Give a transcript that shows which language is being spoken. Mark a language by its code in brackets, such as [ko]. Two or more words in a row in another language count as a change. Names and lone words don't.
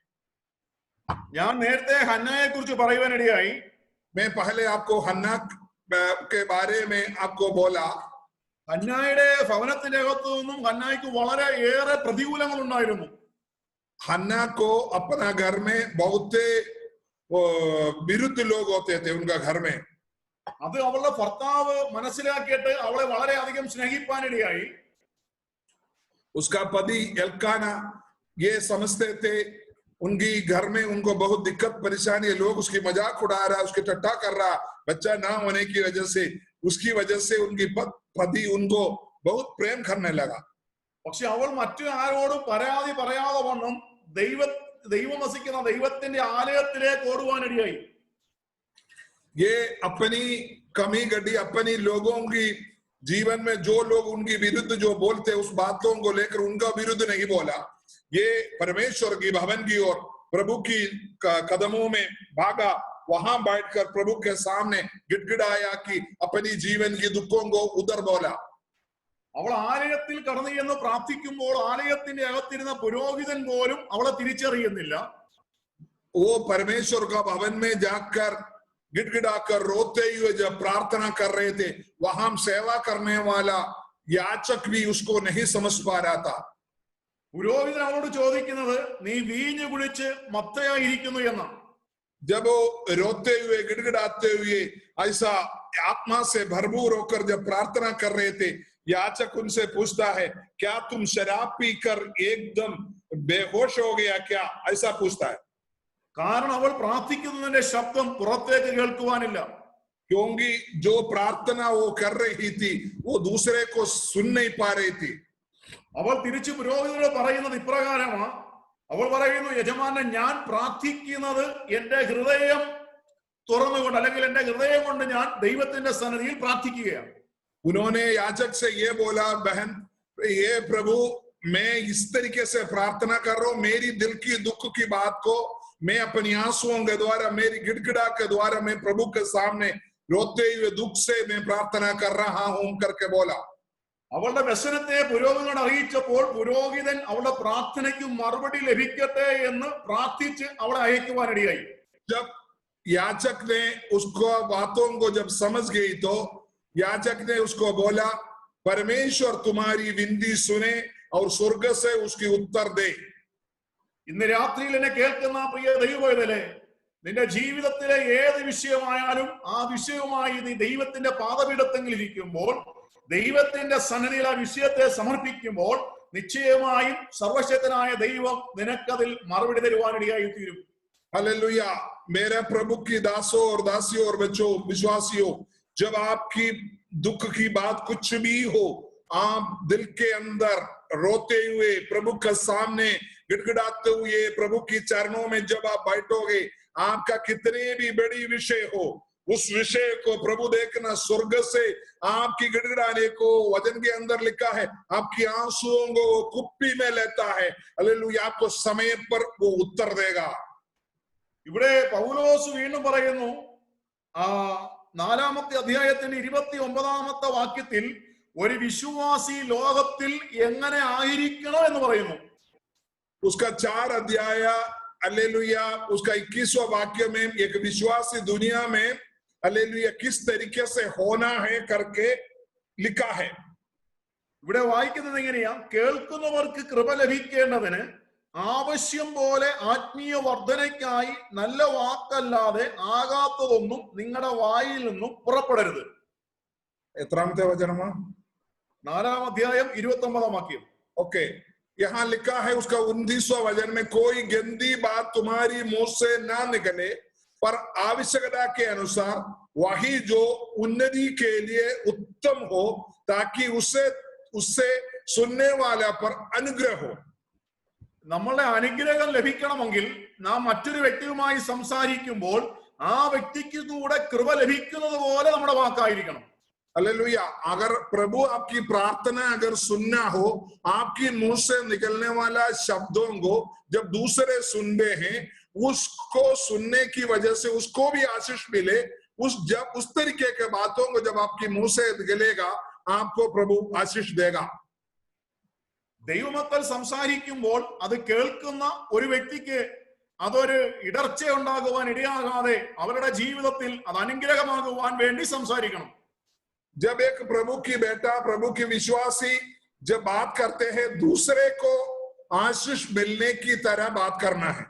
[ml] ഞാൻ നേരത്തെ ഹന്നായെ കുറിച്ച് പറയുവാനിടയായി. [hi] मैं पहले आपको हन्ना के बारे में आपको बोला। [ml] ഹന്നായുടെ ഭവനത്തിന്റെ അകത്തു നിന്നും ഹന്നായ്ക്ക് വളരെ ഏറെ പ്രതികൂലങ്ങൾ ഉണ്ടായിരുന്നു. [hi] हन्ना को अपना घर में बहुत विरुद्ध लोग होते थे उनका घर में। [ml] അത് അവളുടെ ഭർത്താവ് മനസ്സിലാക്കിയിട്ട് അവളെ വളരെ അധികം സ്നേഹിപ്പാനിടയായി. [hi] उसका पति एल्काना ये समझते थे उनकी घर में उनको बहुत दिक्कत परेशानी है, लोग उसकी मजाक उड़ा रहा, उसकी टट्टा कर रहा बच्चा ना होने की वजह से, उसकी वजह से उनकी पति उनको बहुत प्रेम करने लगा। [ml] പക്ഷെ അവൾ മറ്റു ആരോടും പരാതി പറയാതെ വണ്ണം ദൈവം വസിക്കുന്ന ദൈവത്തിന്റെ ആലയത്തിലേക്ക് ഓടുവാനിടയായി. [hi] ये अपनी कमी गड्डी अपनी लोगों की जीवन में जो लोग उनकी विरुद्ध जो बोलते उस बातों को लेकर उनका विरुद्ध नहीं बोला, ये परमेश्वर की भवन की ओर प्रभु की कदमों में भागा, वहां बैठकर प्रभु के सामने गिड़गिड़ाया कि अपनी जीवन की दुखों को उधर बोला। [ml] അവൾ ആലയത്തിൽ കടന്നു ചെന്ന് പ്രാർത്ഥിക്കുമ്പോൾ ആലയത്തിന്റെ അകത്തിരുന്ന പുരോഹിതൻ പോലും അവളെ തിരിച്ചറിയുന്നില്ല. [hi] वो परमेश्वर का भवन में जाकर गिड़गिड़ाकर रोते हुए जब प्रार्थना कर रहे थे, वहां सेवा करने वाला याचक भी उसको नहीं समझ पा रहा था। [ml] പുരോഹിതൻ അവളോട് ചോദിക്കുന്നത് നീ വീഞ്ഞു കുടിച്ച് മത്തയായിരിക്കുന്നു എന്നാണ്. [hi] जब वो रोते हुए गिड़गिड़ाते हुए ऐसा आत्मा से भरपूर होकर जब प्रार्थना कर रहे थे, याचक उनसे पूछता है क्या तुम शराब पीकर एकदम बेहोश हो गया क्या, ऐसा पूछता है। [ml] കാരണം അവൾ പ്രാർത്ഥിക്കുന്നതിന്റെ ശബ്ദം പുറത്തേക്ക് കേൾക്കുവാനില്ല. [hi] क्योंकि जो प्रार्थना वो कर रही थी वो दूसरे को सुन नहीं पा रही थी। [ml] അവൾ തിരിച്ചു പുരോഹിതനോട് പറയുന്നത് ഇപ്രകാരമാണ്. അവൾ പറയുന്നു, യജമാനൻ ഞാൻ പ്രാർത്ഥിക്കുന്നത് എന്റെ ഹൃദയം തുറന്നുകൊണ്ട് അല്ലെങ്കിൽ എന്റെ ഹൃദയം കൊണ്ട് ഞാൻ ദൈവത്തിന്റെ സന്നിധിയിൽ പ്രാർത്ഥിക്കുകയാണ്. [hi] उन्होंने याचक से ये बोला, बहन ये प्रभु मैं इस तरीके से प्रार्थना कर रहा हूं, मेरी दिल की दुख की बात को मैं अपनी आंसुओं के द्वारा मेरी गिड़गिड़ा के द्वारा मैं प्रभु के सामने रोते हुए दुख से मैं प्रार्थना कर रहा हूं करके बोला। [ml] അവളുടെ വ്യസനത്തെ പുരോഹിതനോട് അറിയിച്ചപ്പോൾ പുരോഹിതൻ അവളുടെ പ്രാർത്ഥനയ്ക്ക് മറുപടി ലഭിക്കട്ടെ എന്ന് പ്രാർത്ഥിച്ച് അവളെ അയക്കുവാനിടയായി. [hi] जब याचक ने उसको बातों को जब समझ गई तो याचक ने उसको बोला, परमेश्वर तुम्हारी विनती सुने और स्वर्ग से उसकी उत्तर दे। [ml] ഇന്ന് രാത്രിയിൽ എന്നെ കേൾക്കുന്ന പ്രിയ ദൈവവേദലേ, നിന്റെ ജീവിതത്തിലെ ഏത് വിഷയമായാലും ആ വിഷയവുമായി നീ ദൈവത്തിന്റെ പാദപീഠത്തിൽ ഇരിക്കുമ്പോൾ ദൈവത്തിന്റെ സന്നിധിയിൽ ആ വിഷയത്തെ സമർപ്പിക്കുമ്പോൾ നിശ്ചയമായും സർവശക്തനായ ദൈവം നിനക്കതിൽ മറുപടി തരുവാനിടയായി തീരും. [hi] हालेलुया। मेरे प्रभु की दासों और दासियों और बच्चों विश्वासियों, जब आपकी दुख की बात कुछ भी हो, आप दिल के अंदर रोते हुए प्रभु के सामने गिड़गिड़ाते हुए प्रभु की चरणों में जब आप बैठोगे, आपका कितने भी बड़ी विषय हो, उस विषय को प्रभु देखना स्वर्ग से आपकी गिड़गिड़ाने को वचन के अंदर लिखा है, आपकी आंसुओं को वो कुप्पी में लेता है। हालेलुया। आपको समय पर वो उत्तर देगा। [ml] ഇവിടെ പൗലോസ് വീണ്ടും പറയുന്നു, ആ 4-ാമത്തെ അധ്യായത്തിന്റെ 29-ാമത്തെ വാക്യത്തിൽ ഒരു വിശ്വാസി ലോകത്തിൽ എങ്ങനെ ആയിരിക്കണം എന്ന് പറയുന്നു. [hi] उसका 4 अध्याय हालेलुया उसका 21वां वाक्य में एक विश्वासी दुनिया में हालेलुया किस तरीके से होना है करके लिखा है। [ml] ഇവിടെ വായിക്കുന്നത് എങ്ങനെയാ? കേൾക്കുന്നവർക്ക് കൃപ ലഭിക്കേണ്ടതിന് ആവശ്യം പോലെ ആത്മീയ വർധനയ്ക്കായി നല്ല വാക്കല്ലാതെ ആകാത്തതൊന്നും നിങ്ങളുടെ വായിൽ നിന്നും പുറപ്പെടരുത്. എത്രാമത്തെ വചനമാ? 4-ാം അധ്യായം 29-ാം വാക്യം. [hi] ओके, यहाँ लिखा है उसका 29वां वचन में, कोई गंदी बात तुम्हारी मुंह से ना निकले, पर आवश्यकता के अनुसार वही जो उन्नति के लिए उत्तम हो, ताकि उससे सुनने वाला पर अनुग्रह हो। [ml] നമ്മളുടെ അനുഗ്രഹം ലഭിക്കണമെങ്കിൽ നാം മറ്റൊരു വ്യക്തിയുമായി സംസാരിക്കുമ്പോൾ ആ വ്യക്തിക്ക് കൂടെ കൃപ ലഭിക്കുന്നത് പോലെ നമ്മുടെ വാക്കായിരിക്കണം. [hi] हालेलुया। अगर प्रभु आपकी प्रार्थना अगर सुनना हो, आपकी मुंह से निकलने वाला शब्दों को जब दूसरे सुनते हैं, उसको सुनने की वजह से उसको भी आशीष मिले। जब उस तरीके के बातों को जब आपकी मुंह से निकलेगा, आपको प्रभु आशीष देगा। [ml] ദൈവമക്കൾ സംസാരിക്കുമ്പോൾ അത് കേൾക്കുന്ന ഒരു വ്യക്തിക്ക് അതൊരു ഇടർച്ച ഉണ്ടാകുവാൻ ഇടയാകാതെ അവരുടെ ജീവിതത്തിൽ അത് അനുഗ്രഹമാകുവാൻ വേണ്ടി സംസാരിക്കണം. [hi] जब एक प्रभु की बेटा प्रभु की विश्वासी जब बात करते हैं, दूसरे को आशीष मिलने की तरह बात करना है।